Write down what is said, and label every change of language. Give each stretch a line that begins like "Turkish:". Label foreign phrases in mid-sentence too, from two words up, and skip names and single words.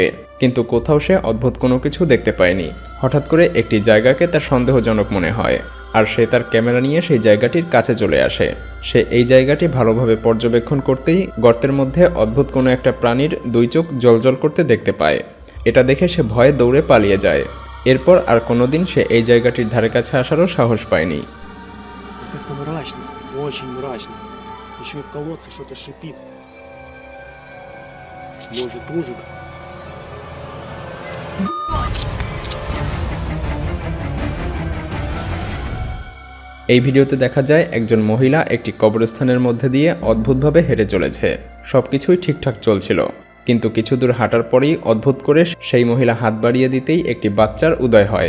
Bangla: কিন্তু কোথাও সে অদ্ভুত কোনো কিছু দেখতে পায়নি। হঠাৎ করে একটি জায়গাকে তার সন্দেহজনক মনে হয়, আর সে তার ক্যামেরা নিয়ে সেই জায়গাটির কাছে চলে আসে। সে এই জায়গাটি ভালোভাবে পর্যবেক্ষণ করতেই গর্তের মধ্যে অদ্ভুত কোনো একটা প্রাণীর দুই চোখ জ্বলজ্বল করতে দেখতে পায়। এটা দেখে সে ভয়ে দৌড়ে পালিয়ে যায়। এরপর আর কোনোদিন সে এই জায়গাটির ধারে কাছে আসারও সাহস পায়নি।
Russian: Как-то мрачно, очень мрачно. Еще и в колодце что-то шипит. Может, ужин?
Bangla: এই ভিডিওতে দেখা যায় একজন মহিলা একটি কবরস্থানের মধ্যে দিয়ে অদ্ভুতভাবে হেঁটে চলেছে। সবকিছুই ঠিকঠাক চলছিল, কিন্তু কিছু দূর হাঁটার পরেই অদ্ভুত করে সেই মহিলা হাত বাড়িয়ে দিতেই একটি বাচ্চার উদয় হয়।